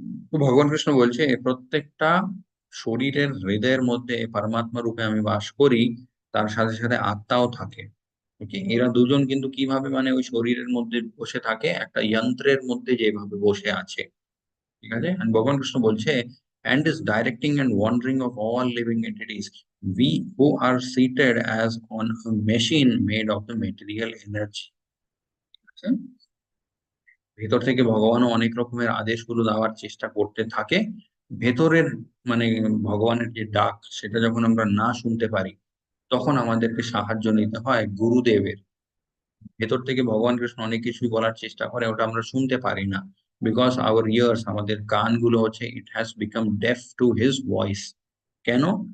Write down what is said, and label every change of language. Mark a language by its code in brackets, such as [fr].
[bn] তো ভগবান কৃষ্ণ বলছে প্রত্যেকটা শরীরের হৃদয়ের মধ্যে পরমাত্মা রূপে আমি বাস করি, তার সাথে সাথে আত্মাও থাকে। ওকে, এরা দুজন কিন্তু কিভাবে মানে ওই শরীরের মধ্যে বসে থাকে, একটা যন্ত্রের মধ্যে যেভাবে বসে আছে। ঠিক আছে? [en] And [bn] ভগবান কৃষ্ণ বলছে [en] and is directing and wandering of all living entities, we who are seated as on a machine made of the material energy। [bn] ভেতর থেকে ভগবানও অনেক রকমের আদেশগুলো দেওয়ার চেষ্টা করতে থাকে। ভেতরের মানে ভগবানের যে ডাক, সেটা যখন আমরা না শুনতে পারি, তখন আমাদেরকে সাহায্য নিতে হয় গুরুদেবের। ভেতর থেকে ভগবান কৃষ্ণ অনেক কিছুই বলার চেষ্টা করে, ওটা আমরা শুনতে পারি না, [en] because our ears, [bn] আমাদের কানগুলো হচ্ছে [en] It has become deaf to his voice. [bn] কেন?